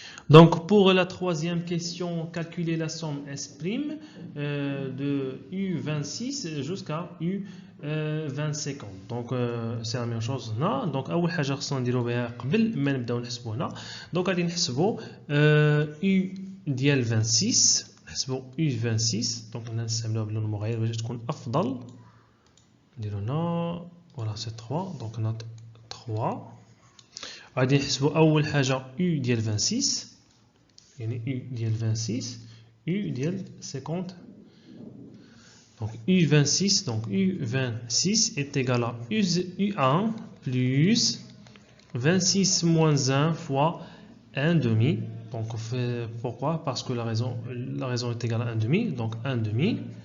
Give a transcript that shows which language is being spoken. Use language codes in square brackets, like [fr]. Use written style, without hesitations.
[fr] Donc pour la troisième question, calculer la somme S' de U26 jusqu'à U2050. Donc c'est la même chose là. [ar] Donc أول حاجة خصنا نديرو بها قبل ما نبداو نحسبو هنا. Donc غادي نحسبو U ديال 26. نحسبو U26. Donc هنا نستعملوها باللون المغاير باش تكون أفضل. نديرو هنا [fr] voilà c'est 3. Donc on a 3. [ar] غادي نحسبو أول حاجة U ديال 26. يعني U ديال 26 U ديال 50. [fr] Donc U26 est égal à U1 plus 26 moins 1 fois 1 demi. Donc on fait pourquoi? Parce que la raison est égale à 1 demi. Donc 1 demi.